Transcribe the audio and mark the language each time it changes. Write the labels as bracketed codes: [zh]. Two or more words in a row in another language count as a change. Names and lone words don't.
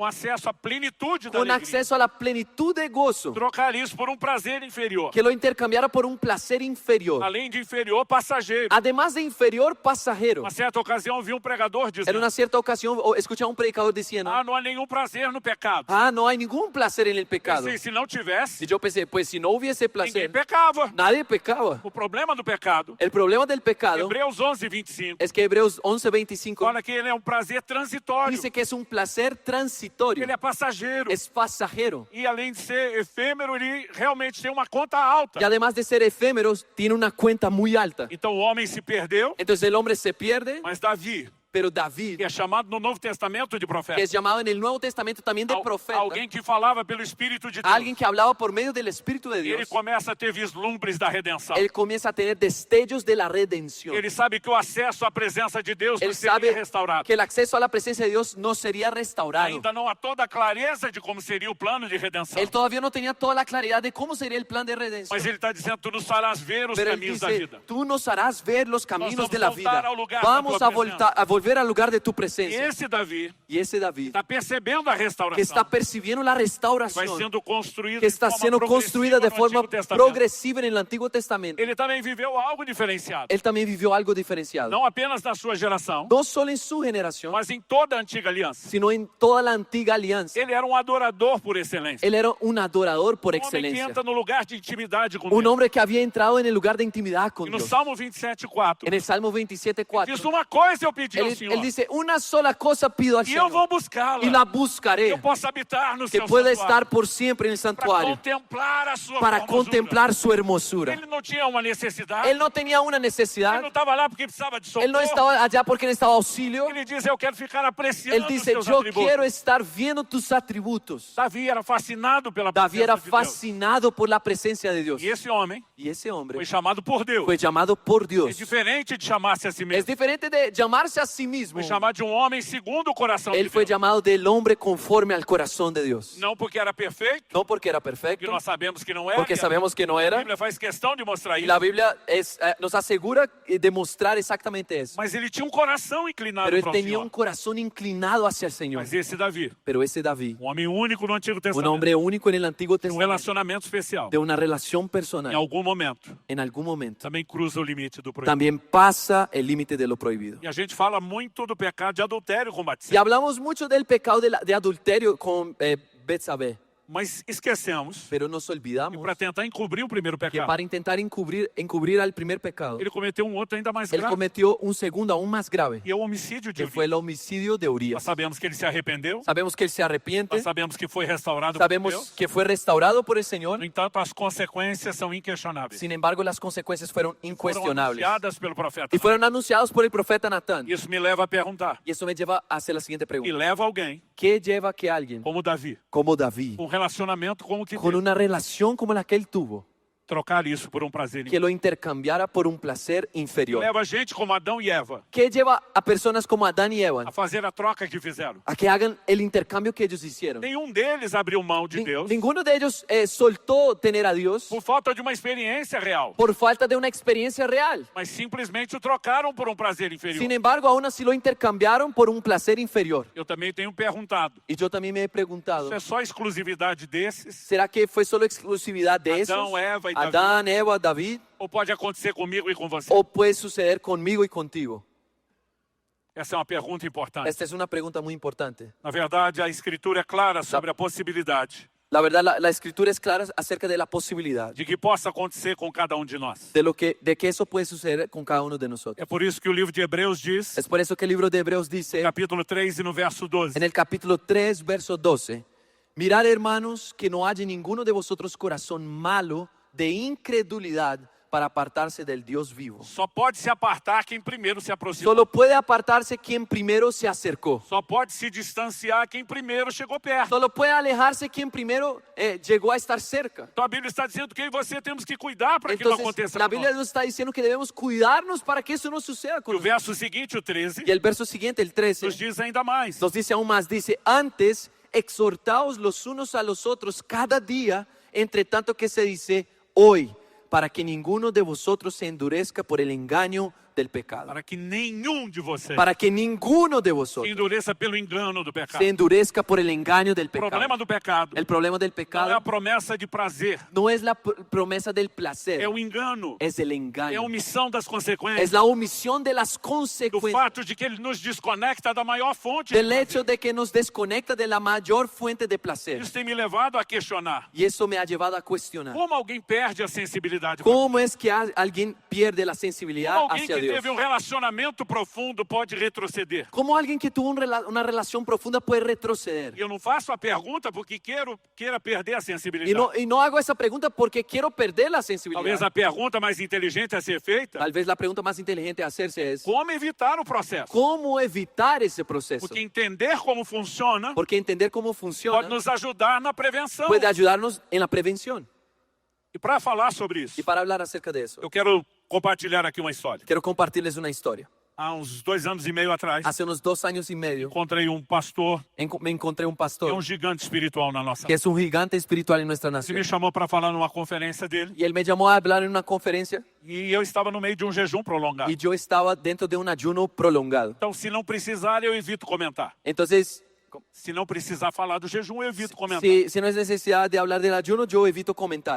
[pt] com acesso à plenitude da [es] con [pt] alegria, [es] acceso a la plenitud de gozo, [pt] trocar isso por um prazer inferior. [es] que lo intercambiara por un placer inferior? [pt] Além de inferior, passageiro. [es] Además de inferior, pasajero. [pt] Uma certa ocasião, vi um pregador [es] En [pt] dizendo, [es] una cierta ocasión escuché a un predicador diciendo, [pt] não há nenhum prazer no pecado. [es] no hay ningún placer en el pecado. [pt] Pensei, se não tivesse, [es] Y yo pensé, pues si no hubiese [pt] ninguém [es] placer, [pt] pecava. [es] nadie pecaba. [pt] O problema do pecado, [es] El problema del pecado [pt] Hebreus 11:25, [es] es que Hebreos 11:25 [pt] fala que ele é um prazer transitório. [es] dice que es un placer transitorio, [pt] Ele é passageiro. [es] es pasajero. [pt] E além de ser efêmero, ele realmente tem uma conta alta. [es] Y además de ser efímeros, tiene una cuenta muy alta. [pt] Então o homem se perdeu, [es] Entonces el hombre se pierde, [pt] mas Davi, [es] pero [pt] que [es] David, [pt] é chamado no Novo Testamento de [es] que [pt] profeta, [es] es llamado en el Nuevo Testamento también de profeta, [pt] alguém que falava pelo Espírito de Deus, [es] alguien que hablaba por medio del Espíritu de [pt] ele [es] Dios, [pt] começa a ter vislumbres da redenção. [es] él comienza a tener destellos de la redención. [pt] Ele sabe que o acesso à presença de Deus não [es] Él [pt] seria [es] sabe [pt] restaurado. [es] que el acceso a la presencia de Dios no sería restaurado. [pt] Ainda não há toda a clareza de como seria o plano de redenção. [es] Él todavía no tenía toda la claridad de cómo sería el plan de redención. [pt] Mas ele está dizendo, tu nos farás ver os [es] Pero él [pt] caminhos da [es] dice, [pt] vida. [es] tú nos harás ver los caminos [pt] vamos [es] de la [pt] voltar [es] vida. [pt] ao lugar da [es] Vamos [pt] tua [es] a volver al lugar de tu [pt] E [es] presencia. [pt] esse Davi [es] Y ese David, [pt] está percebendo a [es] que [pt] restauração. [es] está percibiendo la [pt] Vai [es] restauración, [pt] sendo construída [es] que [pt] de [es] está [pt] forma [es] siendo [pt] progressiva [es] construida de [pt] no [es] forma [pt] Antigo Testamento. [es] progresiva en el Antiguo Testamento. [pt] Ele também viveu algo diferenciado. [es] Él también vivió algo diferenciado. [pt] Não apenas na sua geração, [es] No solo en su generación, [pt] mas em toda a antiga aliança. [es] sino en toda la antigua alianza. [pt] Ele era um adorador por excelência. [es] Él era un adorador por [pt] Um homem que [es] excelencia. [pt] entra no lugar de intimidade com [es] Un [pt] Deus. [es] hombre que había entrado en el lugar de intimidad [pt] E [es] con [pt] no [es] Dios. [pt] Salmo 27:4, [es] En el Salmo 27:4, [pt] diz uma coisa eu pedi ao [es] él [pt] Senhor, [es] dice, una sola cosa pido al [pt] e eu vou [es] Señor [pt] buscá-la. [es] y la buscaré, [pt] Eu posso habitar no [es] que [pt] seu [es] pueda [pt] santuário [es] estar por siempre en el [pt] para [es] santuario, [pt] contemplar a sua [es] para [pt] formosura. [es] contemplar su hermosura. [pt] Ele não tinha uma necessidade. [es] Él no tenía una [pt] Ele [es] necesidad, [pt] não estava lá porque precisava de socorro. [es] él no estaba allá porque necesitaba auxilio. [pt] Ele diz, eu quero ficar apreciando [es] Él [pt] os [es] dice, [pt] seus [es] yo [pt] atributos. [es] quiero estar viendo tus atributos. [pt] Davi era fascinado pela [es] David [pt] presença [es] era [pt] de Deus. [es] fascinado por la presencia de Dios. [pt] E esse homem [es] Y ese hombre [pt] foi chamado por Deus. [es] fue llamado por [pt] É [es] Dios. [pt] diferente de chamar-se a si [es] Es [pt] mesmo. [es] diferente de llamarse a sí mismo. [pt] Foi chamado de um homem segundo o coração [es] Él [pt] de [es] fue [pt] Deus. [es] llamado del hombre conforme al corazón de Dios. [pt] Não porque era perfeito, [es] No porque era [pt] que [es] perfecto, [pt] nós sabemos que não era. [es] porque sabemos que no [pt] A [es] era. [pt] Bíblia faz questão de mostrar [es] Y [pt] isso. [es] la Biblia nos asegura de mostrar exactamente eso. [pt] Mas ele tinha um coração inclinado [es] Pero él [pt] para o [es] tenía [pt] Senhor. [es] un corazón inclinado hacia el Señor. [pt] Mas esse Davi, [es] Pero ese David, [pt] um homem único no Antigo [es] un [pt] Testamento, [es] hombre único en el Antiguo [pt] um [es] Testamento, [pt] relacionamento especial, [es] de una relación [pt] em [es] personal, [pt] algum momento, [es] en algún momento, [pt] também cruza o limite do proibido. [es] también pasa el límite de lo prohibido. [pt] E a gente fala muito do pecado de adultério com [es] Y [pt] Batseba. [es] hablamos mucho del pecado de adulterio con Betsabé, [pt] Mas esquecemos [es] pero nos [pt] que [es] olvidamos [pt] para tentar encobrir o primeiro [es] que [pt] pecado, [es] para intentar encubrir al primer pecado, [pt] ele cometeu um outro ainda mais [es] él [pt] grave. [es] cometió un segundo aún más grave, [pt] E é o homicídio de [es] que fue el [pt] Urias. [es] homicidio de [pt] Nós [es] Urias. [pt] sabemos que ele se arrependeu. [es] Sabemos que él se arrepiente, [pt] Nós sabemos que foi restaurado por [es] sabemos [pt] Deus. [es] que fue restaurado por el Señor. [pt] No entanto, as consequências são inquestionáveis. [es] Sin embargo, las consecuencias fueron [pt] Foram [es] incuestionables [pt] anunciadas pelo profeta. [es] y fueron anunciados por el profeta Natán. [pt] Isso me leva a perguntar. [es] Y eso me lleva a hacer la siguiente [pt] E [es] pregunta: [pt] leva alguém, [es] ¿qué lleva que alguien [pt] como Davi, [es] como David, [pt] com um relacionamento como o que [es] con [pt] teve, [es] una relación como la que él tuvo, [pt] trocar isso por um prazer? [es] que lo intercambiara por un placer inferior? [pt] Leva gente como Adão e Eva [es] ¿Qué lleva a personas como Adán y Eva [pt] a fazer a troca que fizeram? [es] a que hagan el intercambio que ellos hicieron? [pt] Nenhum deles abriu mão de Deus [es] Ninguno de ellos soltó tener a Dios [pt] por falta de uma experiência real, [es] por falta de una experiencia real. [pt] mas simplesmente o trocaram por um prazer inferior. [es] Sin embargo, aún así lo intercambiaron por un placer inferior. [pt] Eu também tenho perguntado, [es] Y yo también me he preguntado, [pt] isso é só exclusividade desses? [es] ¿será que fue solo exclusividad de esos? [pt] Adão, Eva e Davi? [es] Adán, Eva, David. [pt] Ou pode acontecer comigo e com você? [es] ¿O puede suceder conmigo y contigo? [pt] Essa é uma pergunta importante. [es] Esta es una pregunta muy importante. [pt] Na verdade, a Escritura é clara sobre a possibilidade [es] La verdad, la escritura es clara acerca de la posibilidad [pt] de que possa acontecer com cada um de nós. [es] de que eso puede suceder con cada uno de nosotros. [pt] É por isso que o livro de Hebreus diz, [es] Es por eso que el libro de Hebreos dice, [pt] capítulo 3 e no verso 12, [es] en el capítulo 3, verso 12, mirad, hermanos, que no haya ninguno de vosotros corazón malo de incredulidad para apartarse del Dios vivo. [pt] só pode se apartar quem primeiro se aproximou. [es] Solo puede apartarse quien primero se acercó. [pt] Só pode se distanciar quem primeiro chegou perto. [es] Solo puede alejarse quien primero llegó a estar cerca. [pt] Então a Bíblia está dizendo que eu e você temos que cuidar para que não [es] Entonces, [pt] aconteça [es] la [pt] com [es] Biblia [pt] nós. [es] nos está diciendo que debemos cuidarnos para que eso no suceda con [pt] E o [es] nosotros. [pt] verso seguinte, o 13, [es] Y el verso siguiente, el 13, [pt] nos diz ainda mais. [es] nos dice aún más, dice, antes exhortaos los unos a los otros cada día, entre tanto que se dice hoy, para que ninguno de vosotros se endurezca por el engaño del pecado. [pt] Para que nenhum de vocês [es] Para que ninguno de [pt] se [es] vosotros [pt] endureça pelo engano do pecado. [es] se endurezca por el engaño del [pt] O problema [es] pecado. [pt] do pecado [es] El problema del [pt] não é a [es] pecado [pt] promessa de prazer, [es] no es la promesa del placer, [pt] é o engano, [es] es el [pt] é a [es] engaño, [pt] omissão das [es] es [pt] consequências, [es] la omisión de las [pt] do [es] consecuencias, [pt] fato de que ele nos desconecta da maior fonte. [es] del de hecho [pt] prazer. [es] de que nos desconecta de la mayor fuente de placer. [pt] Isso tem me levado a questionar [es] Y eso me ha llevado a cuestionar. [pt] como alguém perde a sensibilidade. com [es] ¿Cómo es que alguien pierde la sensibilidad [pt] Como alguém [es] hacia [pt] que [es] Dios? [pt] teve um relacionamento profundo pode retroceder. [es] ¿Cómo alguien que tuvo una relación profunda puede retroceder? [pt] E eu não faço a pergunta porque queira perder a sensibilidade. [es] Y no hago esa pregunta porque quiero perder la [pt] Talvez [es] sensibilidad. [pt] a pergunta mais inteligente a ser feita, [es] Tal vez la pregunta más inteligente a hacerse es, [pt] como evitar o processo. [es] ¿cómo evitar ese proceso? [pt] Porque entender como funciona [es] Porque entender cómo [pt] pode [es] funciona [pt] nos ajudar na prevenção. [es] puede ayudarnos en la prevención. [pt] E para falar sobre isso, [es] Y para hablar acerca de eso, [pt] eu quero compartilhar aqui uma história. [es] quiero compartirles una historia. [pt] Há uns 2 anos e meio atrás, [es] Hace unos 2 años y medio [pt] encontrei um pastor, [es] me encontré un [pt] que é [es] pastor [pt] um gigante espiritual na nossa. [es] que es un gigante espiritual en nuestra [pt] Ele [es] nación. [pt] me chamou para falar numa conferência dele [es] Y él me llamó a hablar en una conferencia [pt] e eu estava no meio de um jejum prolongado. [es] y yo estaba dentro de un ayuno prolongado. [pt] Então, se não precisar, eu evito comentar. [es] Entonces, [pt] Se não precisar falar do jejum, eu evito comentar. [es] si no es necesidad de hablar del ayuno, yo evito comentar.